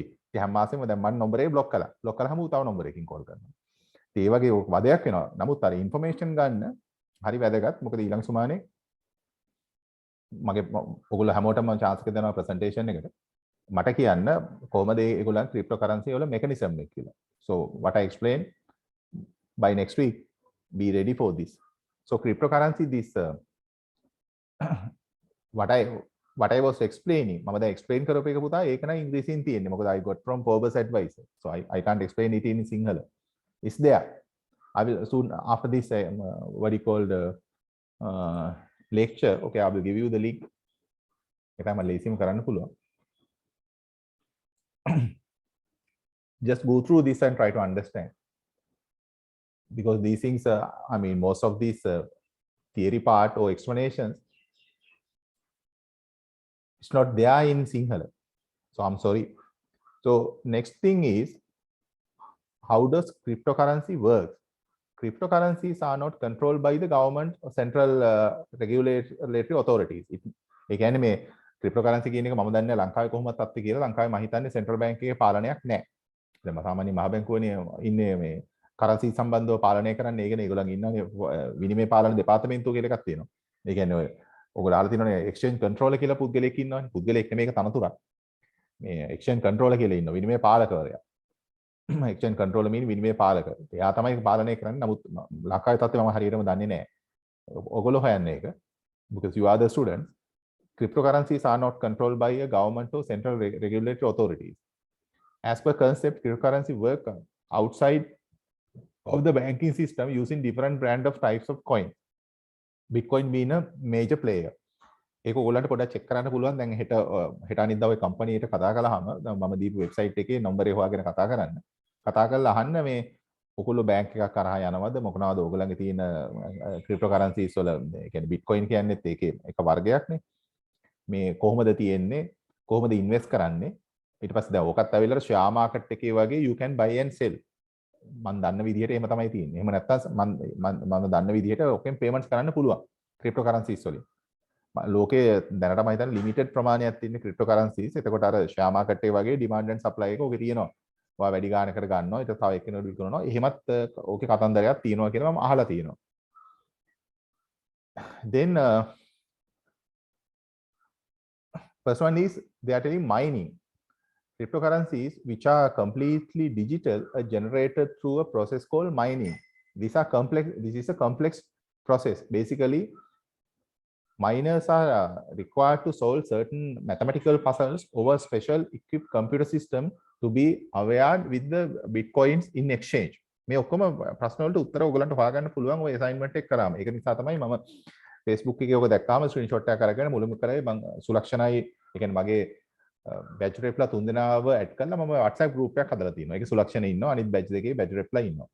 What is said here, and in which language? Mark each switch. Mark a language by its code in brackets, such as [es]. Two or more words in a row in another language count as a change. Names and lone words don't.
[si] ඉතින් හැම මාසෙම දැන් මම නම්බරේ බ්ලොක් කළා. බ්ලොක් කරාම ඌ තව නම්බරයකින් කෝල් කරනවා. ඒ වගේ වදයක් වෙනවා. නමුත් අර ඉන්ෆර්මේෂන් ගන්න හරි වැදගත්. මොකද ඊළඟ සුමානේ මගේ ඔයගොල්ලෝ හැමෝටම chance එක දෙනවා presentation එකට. මට කියන්න කොහොමද ඒගොල්ලන් cryptocurrency වල mechanism එක කියලා. [en] So what I explain by next week, be ready for this. So cryptocurrency this what I was explaining [si] මම දැන් explain කරපු එක පුතා ඒක නයි ඉංග්‍රීසියෙන් තියෙන්නේ. [en] මොකද I got from Forbes advisor. So I can't explain it in Sinhala. It's there. I will soon after this what you call the lecture. Okay, I will give you the link. [si] Ekama ලේසිම කරන්න පුළුවන්. [en] Just go through this and try to understand. Because these things, most of these theory part or explanations, it's not there in Sinhala. So I'm sorry. So next thing is, how does cryptocurrency work? Cryptocurrencies are not controlled by the government or central regulatory authorities. [si] ඒ කියන්නේ මේ cryptocurrency කියන එක මම දන්නේ ලංකාවේ කොහොමද තත්ත්වය කියලා. ලංකාවේ මම හිතන්නේ [en] central bank [si] එකේ පාලනයක් නැහැ. දැන් සාමාන්‍ය මහ බැංකුවනේ ඉන්නේ මේ currency සම්බන්ධව පාලනය කරන්න. ඒකනේ ඒගොල්ලන් ඉන්නනේ විනිමය පාලන දෙපාර්තමේන්තුව කියලා එකක් තියෙනවා. ඒ කියන්නේ ඔය ඔයගොල්ලෝ අහලා තියෙනවනේ [en] exchange controller [si] කියලා පුද්ගලයෙක් ඉන්නවනේ. පුද්ගලයෙක් නෙමෙයි ඒක තනතුරක්. මේ [en] exchange controller [si] කියලා ඉන්නවා. විනිමය පාලකවරයා. [en] exchange controller mean [si] විනිමය පාලක. එයා තමයි පාලනය කරන්නේ. නමුත් ලංකාවේ තත්ත්වය මම හරියටම දන්නේ නැහැ. ඔයගොල්ලෝ හොයන්නේ ඒක. [en] Because you are the students. Cryptocurrencies are not controlled by a government or central regulatory authorities. As per concept, cryptocurrency work outside of the banking system using different brand of types of coin. Bitcoin being a major player. [si] ඒක ඕගොල්ලන්ට පොඩ්ඩක් චෙක් කරන්න පුළුවන්. දැන් හෙට අනිද්දා ඔය කම්පැනි එකට කතා කළාම මම දීපු වෙබ්සයිට් එකේ නම්බරේ හොයාගෙන කතා කරන්න. කතා කරලා අහන්න මේ ඔයගොල්ලෝ බැංක් එකක් කරහා යනවද මොකනවාද ඔයගොල්ලන්ගේ තියෙන [en] crypto currencies [si] වල ඒ කියන්නේ බිට්කොයින් කියන්නේත් ඒකේ එක වර්ගයක්නේ. මේ කොහොමද තියෙන්නේ කොහොමද ඉන්වෙස්ට් කරන්නේ ඊට පස්සේ දැන් ඕකත් ඇවිල්ලා [en] share market [si] එකේ වගේ [en] you can buy and sell [si] මම දන්න විදිහට එහෙම තමයි තියෙන්නේ. එහෙම නැත්නම් මම දන්න විදිහට ඔකෙන් පේමන්ට්ස් කරන්න පුළුවන් [en] crypto currencies [si] වලින්. ලෝකයේ දැනට මම හිතන්නේ ලිමිටඩ් ප්‍රමාණයක් තියෙන [en] crypto currencies. [si] එතකොට අර [en] share market [si] එකේ වගේ [en] demand and supply [si] එක ඔකේ තියෙනවා. ඔයා වැඩි ගානකට ගන්නවා ඊට තව එක්කෙනෙකුට විකුණනවා. එහෙමත් ඕකේ කතන්දරයක් තියෙනවා කියලා මම අහලා තියෙනවා. [en] Then first one is they are telling mining. Cryptocurrencies which are completely digital are generated through a process called mining. These are complex. This is a complex process. Basically, miners are required to solve certain mathematical puzzles over special equipped computer system to be aware with the bitcoins in exchange. [si] මේ ඔක්කොම ප්‍රශ්න වලට උත්තර ඔයගලන්ට හොයාගන්න පුළුවන් ඔය assignment එක කරාම. ඒක නිසා තමයි මම Facebook එකේ ඔක දැක්කාම screenshot එකක් අරගෙන මුලින්ම කරේ මම සුලක්ෂණයි ඒ කියන්නේ මගේ බැච් රෙප්ලා 3 දෙනාව ඇඩ් කරලා මම WhatsApp group එකක් හදලා තියෙනවා. ඒකේ සුලක්ෂණ ඉන්නවා අනිත් බැච් දෙකේ බැච් රෙප්ලා ඉන්නවා.